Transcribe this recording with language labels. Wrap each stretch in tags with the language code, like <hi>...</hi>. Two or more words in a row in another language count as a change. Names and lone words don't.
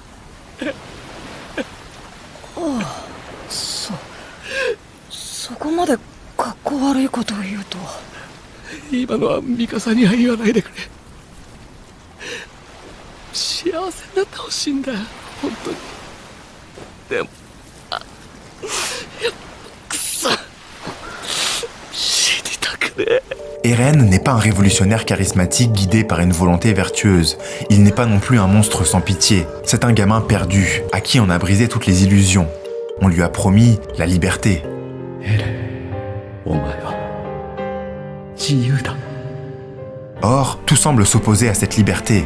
<ja>ああ、そこまでかっこ悪いことを言うと。今のはミカサには言わないでくれ。幸せになってほしいんだよ、本当に。でも</ja> <fr>Eren n'est pas un révolutionnaire charismatique guidé par une volonté vertueuse. Il n'est pas non plus un monstre sans pitié. C'est un gamin perdu, à qui on a brisé toutes les illusions. On lui a promis la liberté. Or, tout semble s'opposer à cette liberté.</fr>